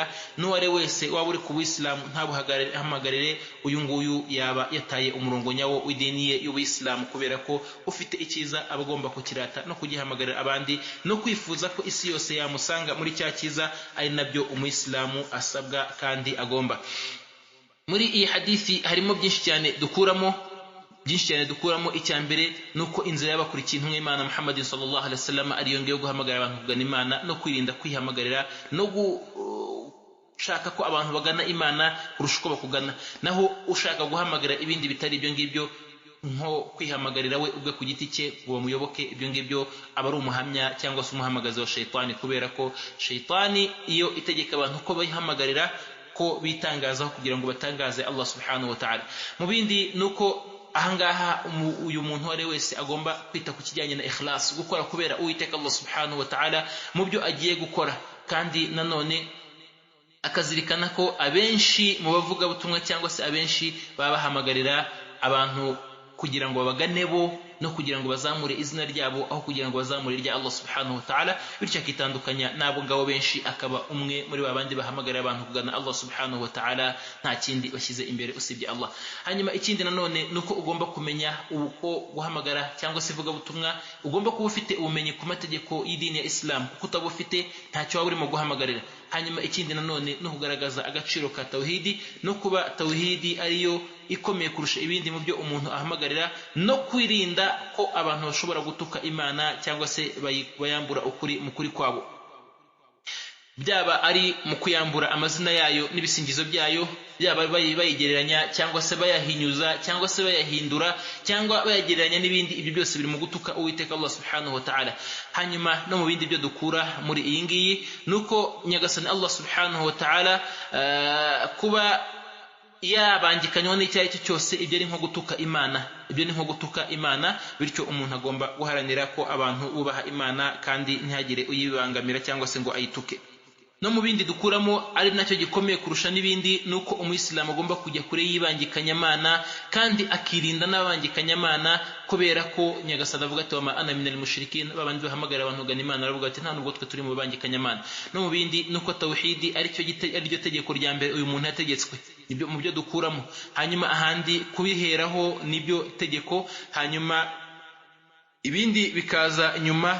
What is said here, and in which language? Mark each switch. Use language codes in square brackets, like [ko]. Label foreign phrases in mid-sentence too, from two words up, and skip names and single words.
[rw] N'uware wese waba uri ku Buyisilamu ntabuhamagarire uyu nguyu yaba yataye umurongo nyawo w'idini ye y'Ubuyisilamu, kubera ko ufite icyiza aba agomba kukirata no kugihamagarira abandi, no kwifuza ko isi yose yamusanga muri cya cyiza, ari nabyo umuyisilamu asabwa kandi agomba. Muri iyi hadithi harimo byinshi cyane dukuramo. Icya mbere nuko inzira y'abakurikiye intumwa y'Imana Muhammad [ar] صلى الله عليه وسلم [rw] ari yo ngiyo guhamagarira abantu kugana Imana no kwirinda kwihamagarira no gushaka ko abantu bagana Imana kurusha uko bakugana. Naho ushaka guhamagarira ibindi bitari ibyo ngibyo, nko kwihamagarira we ubwe ku giti cye ngo bamuyoboke, ibyo ngibyo aba ari umuhamya cyangwa se umuhamagazi wa shaytani, kubera ko shaytani iyo itegeka abantu ko bayihamagarira ko bitangazaho kugira ngo batangaze Allah [ar] سبحانه وتعالى. [rw] Mu bindi nuko ahangaha uyu muntu wari wese agomba kwita ku kijyanye na ikhlas, gukora kubera Uwiteka Allah [ar] سبحانه و [rw] ta'ala mu byo agiye gukora, kandi nanone akazirikana ko abenshi mu bavuga butumwa cyangwa se abenshi baba bahamagarira abantu kugira ngo babagane bo no kugira ngo bazamure izina ryabo aho kugira ngo bazamure irya Allah [ar] سبحانه وتعالى, [rw] bityo akitandukanya n'abo ngabo benshi, akaba umwe muri babandi bahamagarira abantu kugana Allah [ar] سبحانه وتعالى, [rw] nta kindi bashyize imbere usibye Allah. Hanyuma ikindi nanone nuko ugomba kumenya uko guhamagara cyangwa se vuga butumwa, ugomba kuba ufite ubumenyi ku mategeko y'idini ya Islam, kuko utabufite ntacyo waba urimo guhamagarira. Hanyuma ikindi nanone no kugaragaza agaciro ka tawhidi, no kuba tawhidi ariyo ikomeye kurusha ibindi mu byo umuntu ahamagarira, no kwirinda ko abantu bashobora gutuka Imana cyangwa se bayambura ukuri mu kuri kwabo, byaba ari mu kuyambura amazina yayo n'ibisingizo byayo, byaba bayigereranya cyangwa se bayahinyuza cyangwa se bayahindura cyangwa bayagereranya n'ibindi, ibyo byose biri mu gutuka Uwiteka Allah [ar] سبحانه وتعالى. [rw] Hanyuma no mu bindi byo dukura muri iyi ngiyi nuko nyagasani Allah [ar] سبحانه وتعالى [rw] kuba yabangikanywa n'icyo ari cyo cyose, ibyo ari nko gutuka Imana, bityo umuntu agomba guharanira ko abantu bubaha Imana kandi ntihagire uyibangamira cyangwa se ngo ayituke. No mu bindi dukuramo ari nacyo gikomeye kurusha n'ibindi, nuko umuyisilamu agomba kujya kure y'ibangikanyamana kandi akirinda n'abangikanyamana, kubera ko nyagasani avuga ati [ar] وما أنا من المشركين, [rw] babandi bahamagara abantu kugana Imana aravuga ati nta nubwo twe turi mu bangikanyamana. No mu bindi nuko tawhidi ariryo tegeko rya mbere uyu muntu yategetswe, nibyo mu byo dukuramo. Hanyuma ahandi kubiheraho nibyo tegeko, hanyuma ibindi bikaza nyuma.